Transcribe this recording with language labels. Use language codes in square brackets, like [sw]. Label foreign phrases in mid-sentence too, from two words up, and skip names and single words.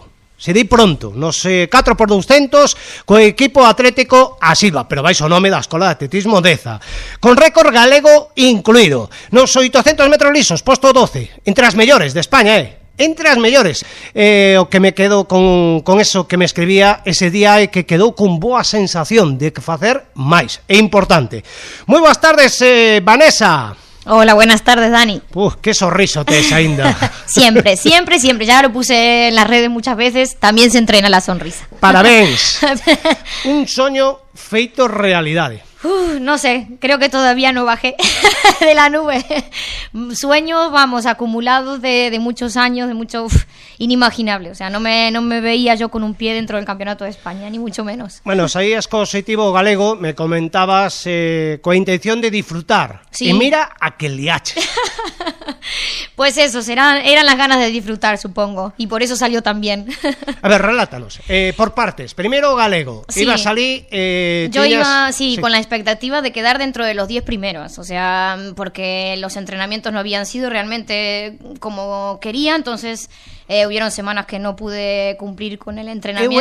[gl] Se di pronto, nos 4x200 co equipo atlético a Silva, pero vais o nome da Escola de Atletismo Deza, con récord galego incluído. Nos 800 metros lisos, posto 12, entre as mellores de España, entre as mellores. O que me quedo con eso que me escribía ese día é que quedou con boa sensación de que facer máis, é importante. Moi boas tardes, Vanessa. [es] Hola, buenas tardes, Dani. [gl] Qué sorriso tes aínda. [es] Siempre, ya lo puse en las redes muchas veces, también se entrena la sonrisa. [gl] Parabéns. Un soño feito realidade. [es] No sé, creo que todavía no bajé de la nube. Sueños, vamos, acumulados de muchos años, de mucho inimaginable. O sea, no me veía yo con un pie dentro del Campeonato de España, ni mucho menos. Bueno, [gl] saías co objetivo galego, me comentabas coa intención de disfrutar. Sí. E mira a que liache. [es] Pues eso, eran las ganas de disfrutar, supongo, y por eso salió tan bien. [gl] A ver, relátanos, por partes. Primero galego, sí. Ibas a salir... [es] Yo iba, sí, con la expectativa de quedar dentro de los 10 primeros, o sea, porque los entrenamientos no habían sido realmente como quería, entonces hubieron semanas que no pude cumplir con el entrenamiento.